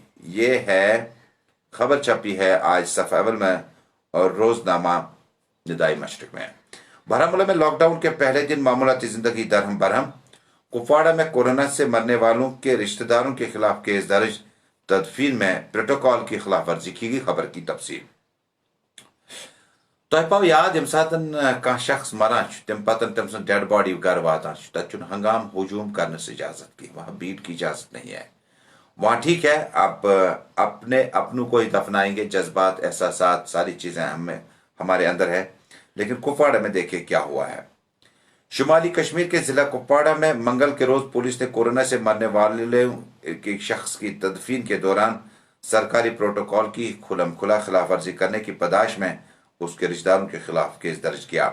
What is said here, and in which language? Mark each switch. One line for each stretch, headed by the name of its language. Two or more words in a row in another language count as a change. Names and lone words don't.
Urdu: یہ ہے خبر چھپی ہے آج صفحے اول میں اور روزنامہ ندائے مشرق میں. بارہمولہ میں لاک ڈاؤن کے پہلے دن معمولاتی زندگی درہم برہم. کپواڑہ میں کورونا سے مرنے والوں کے رشتہ داروں کے خلاف کیس درج، تدفین میں پروٹوکول کی خلاف ورزی کی گئی. خبر کی تفصیل
Kashmiri: تۄہہِ پاو یاد ییٚمہِ ساتہٕ کانٛہہ شخص مران چھُ تمہِ پتہٕ تٔمۍ سٕنٛز ڈیڈ باڈی گرٕ واتان چھُ تتہِ چھُنہٕ ہنگام ہجوم کرنس اجازت کی،
Urdu: وہاں بھیڑ کی اجازت نہیں ہے۔ وہاں ٹھیک ہے آپ اپنے اپنوں کو ہی دفنائیں گے، جذبات احساسات ساری چیزیں ہمارے اندر ہے، لیکن کپواڑہ میں دیکھیں کیا ہوا ہے۔ شمالی کشمیر کے ضلع کپواڑہ میں منگل کے روز پولیس نے کورونا سے مرنے والے ایک شخص کی تدفین کے دوران سرکاری پروٹوکال کی کھلم کھلا خلاف ورزی کرنے کی پاداش میں اس کے رشتہ داروں کے خلاف کیس درج کیا۔